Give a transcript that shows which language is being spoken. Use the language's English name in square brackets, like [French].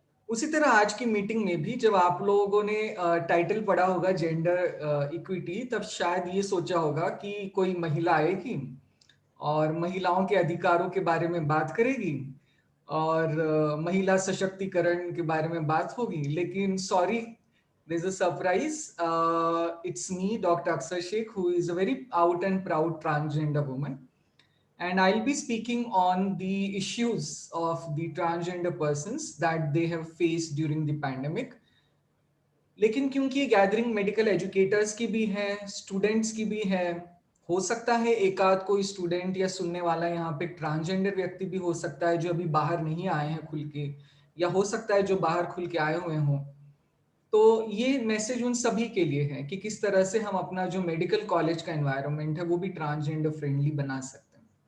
[Hindi] उसी तरह आज की मीटिंग में भी जब आप लोगों ने टाइटल पढ़ा होगा जेंडर इक्विटी, तब शायद ये सोचा होगा कि कोई महिला आएगी और महिलाओं के अधिकारों के बारे में बात करेगी और महिला सशक्तिकरण के बारे में बात होगी। लेकिन sorry, [English] there's a surprise. It's me, Dr. Aksar Sheikh, who is a very out and proud transgender woman. And I'll be speaking on the issues of the transgender persons that they have faced during the pandemic. [Hindi] लेकिन क्योंकि gathering medical educators की भी है, students की भी है, हो सकता है एक आध कोई स्टूडेंट या सुनने वाला यहाँ पे ट्रांसजेंडर व्यक्ति भी हो सकता है जो अभी बाहर नहीं आए हैं खुल के, या हो सकता है जो बाहर खुल के आए हुए हों। तो ये मैसेज उन सभी के लिए है कि किस तरह से हम अपना जो मेडिकल कॉलेज का एनवायरनमेंट है वो भी ट्रांसजेंडर फ्रेंडली बना सकते हैं।